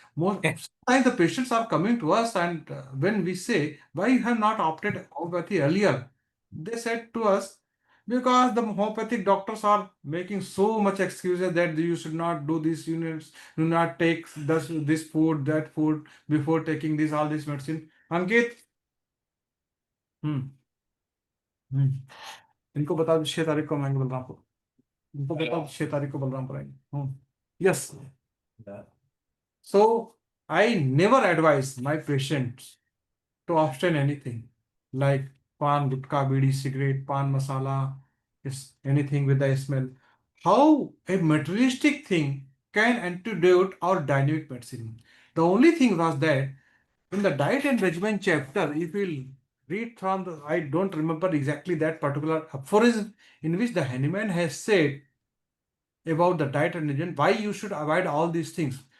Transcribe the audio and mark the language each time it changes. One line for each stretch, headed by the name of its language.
English: Sometimes the patients are coming to us, and when we say, why you have not opted homeopathy earlier, they said to us, because the homeopathic doctors are making so much excuses that you should not do this, do not take this food, that food before taking all this medicine.
Hindi: Ankit, इनको बताओ 6 तारीख को मैं बलरामपुर, इनको बताओ 6 तारीख को बलरामपुर आएंगे.
English: Yes. So I never advise my patients to abstain anything like pan, gutka, bidi, cigarette, pan masala, anything with the smell. How a materialistic thing can antidote our dynamic medicine? The only thing was that in the diet and regimen chapter, if you'll read from the, I don't remember exactly that particular aphorism in which the Hanuman has said about the diet and regimen, why you should avoid all these things.